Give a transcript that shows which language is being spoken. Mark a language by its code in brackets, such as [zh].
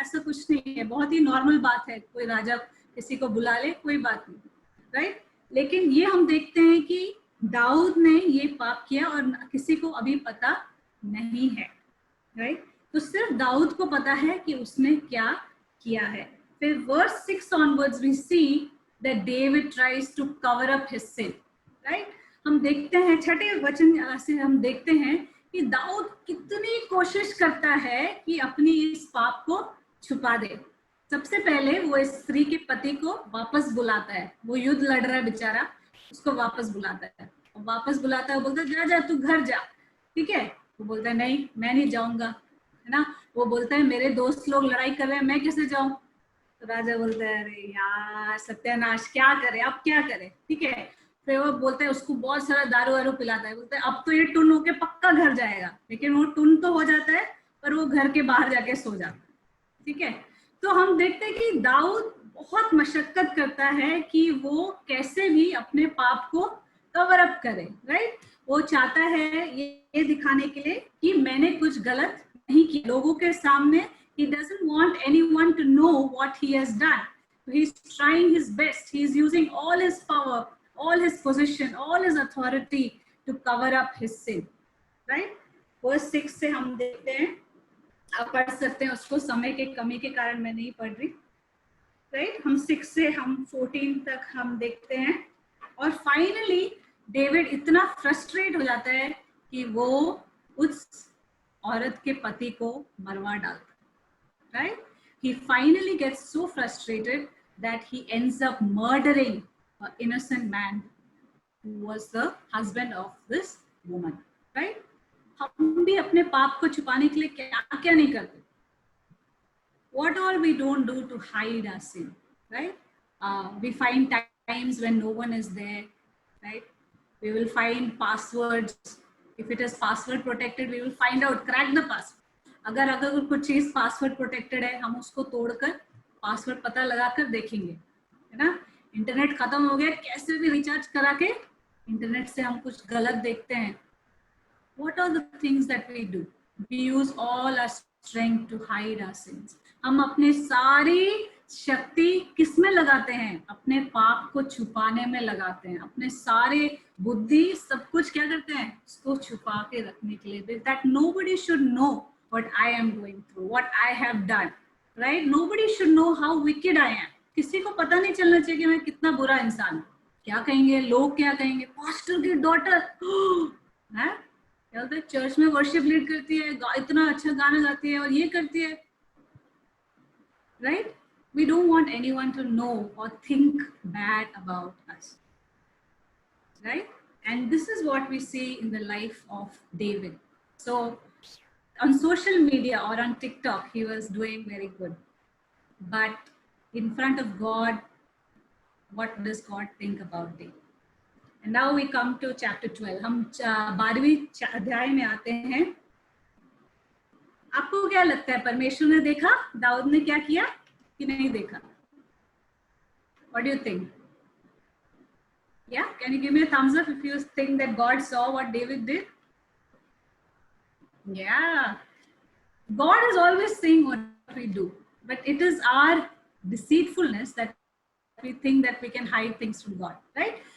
[hi] ऐसा कुछ नहीं है, बहुत ही नॉर्मल बात है. कोई राजा किसी को बुला ले, कोई बात नहीं, राइट. लेकिन ये हम देखते हैं कि दाऊद ने ये पाप किया और किसी को अभी पता नहीं है, राइट. तो सिर्फ दाऊद को पता है कि उसने क्या किया है. फिर verse 6 [en] onwards we see that David tries to cover up his sin, right. [hi] हम देखते हैं 6 वचन से हम देखते हैं कि दाऊद कितनी कोशिश करता है कि अपनी इस पाप को छुपा दे. सबसे पहले वो इस स्त्री के पति को वापस बुलाता है. वो युद्ध लड़ रहा है बेचारा, उसको वापस बुलाता है. और वापस बुलाता है, वो बोलता है जा जा तू घर जा. ठीक है, वो बोलता है नहीं मैं नहीं जाऊंगा, है ना. वो बोलता है मेरे दोस्त लोग लड़ाई कर रहे हैं, मैं कैसे जाऊं. तो राजा बोलता है अरे यार सत्यानाश, क्या करे अब क्या करे. ठीक है, फिर वो बोलता है, उसको बहुत सारा दारू वारू पिलाता है. बोलता है अब तो ये टुन होके पक्का घर जाएगा. लेकिन वो टुन तो हो जाता है पर वो घर के बाहर जाके सो जाता है. ठीक है, तो हम देखते हैं कि दाऊद बहुत मशक्कत करता है कि वो कैसे भी अपने पाप को कवर अप करे, राइट. वो चाहता है ये दिखाने के लिए कि मैंने कुछ गलत नहीं किया लोगों के सामने. [en] He doesn't want anyone to know what he has done. He's trying his best. He's using all his power, all his position, all his authority to cover up his sin, right. [hi] Verse 6 से हम देखते हैं, आप पढ़ सकते हैं उसको, समय के कमी के कारण मैं नहीं पढ़ रही, राइट. हम 6 से हम 14 तक हम देखते हैं. और फाइनली डेविड इतना फ्रस्ट्रेट हो जाता है कि वो उस औरत के पति को मरवा डालता है, right? [en] He finally gets so frustrated that he ends up murdering an innocent man who was the husband of this woman, right? [hi] हम भी अपने पाप को छुपाने के लिए क्या क्या नहीं करते? [en] What all we don't do to hide our sin, right? We find times when no one is there, right? We will find passwords. If it is password protected, we will find out, crack the password. [hi] अगर कुछ चीज password protected है, हम उसको तोड़कर password पता लगाकर देखेंगे, है ना? इंटरनेट खत्म हो गया, कैसे भी रिचार्ज करा के इंटरनेट से हम कुछ गलत देखते हैं. [en] What are the things that we do? We use all our strength to hide our sins. [hi] हम अपने सारी शक्ति किस में लगाते हैं? अपने पाप को छुपाने में लगाते हैं. अपने सारे बुद्धि सब कुछ क्या करते हैं? उसको छुपा के रखने के लिए. [en] That nobody should know what I am going through, what I have done, right? Nobody should know how wicked I am. [hi] किसी को पता नहीं चलना चाहिए कि मैं कितना बुरा इंसान हूँ. क्या कहेंगे लोग, क्या कहेंगे? पास्टर की डॉटर है, क्या होता है, चर्च में वर्शिप लीड करती है, इतना अच्छा गाना गाती है और ये करती है, right? [en] We don't want anyone to know or think bad about us, right? And this is what we see in the life of David. So on social media or on TikTok, he was doing very good. But in front of God, what does God think about David? And now we come to chapter 12. [hi] हम 12वीं अध्याय में आते हैं. आपको क्या लगता है, परमेश्वर ने देखा दाऊद ने क्या किया कि नहीं देखा? [en] What do you think? Yeah, can you give me a thumbs up if you think that God saw what David did? Yeah, God is always seeing what we do, but it is our deceitfulness that we think that we can hide things from God, right?